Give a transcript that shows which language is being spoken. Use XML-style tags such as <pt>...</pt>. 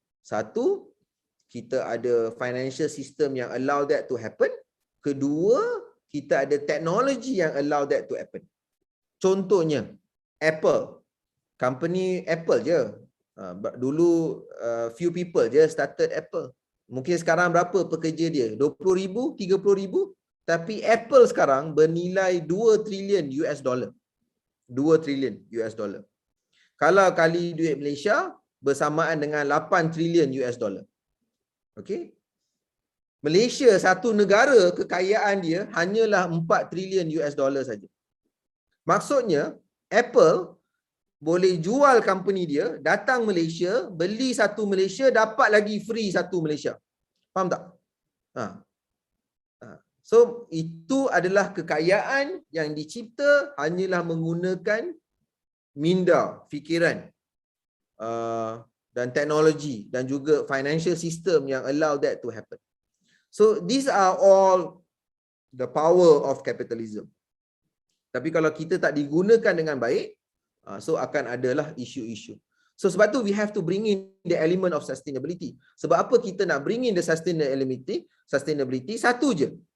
<ms>Satu, kita ada</ms> <en>financial system</en> <ms>yang</ms> <en>allow that to happen.</en> <ms>Kedua, kita ada</ms> <en>technology</en> <ms>yang</ms> <en>allow that to happen.</en> <ms>Contohnya, Apple. Company Apple je. Dulu</ms> <en>few people</en> <ms>je</ms> <en>started Apple.</en> <ms>Mungkin sekarang berapa pekerja dia? 20,000, 30,000. Tapi Apple sekarang bernilai 2 trilion US dollar. 2 trilion US dollar. Kalau kali duit Malaysia, bersamaan dengan 8 trilion US dollar. Okay. Malaysia satu negara, kekayaan dia hanyalah 4 trilion US dollar saja. Maksudnya, Apple boleh jual company dia, datang Malaysia, beli satu Malaysia, dapat lagi free satu Malaysia. Faham tak? So, itu adalah kekayaan yang dicipta hanyalah menggunakan minda, fikiran, dan teknologi dan juga financial system yang</ms> <en>allow that to happen. So these are all the power of capitalism.</en> <ms>Tapi kalau kita tak digunakan dengan baik, so akan adalah isu-isu.</ms> <en>So</en> <ms>sebab tu</ms> <en>we have to bring in the element of sustainability.</en> <ms>Sebab apa kita nak</ms> <en>bring in the sustainability?</en> <ms>Satu je.</ms>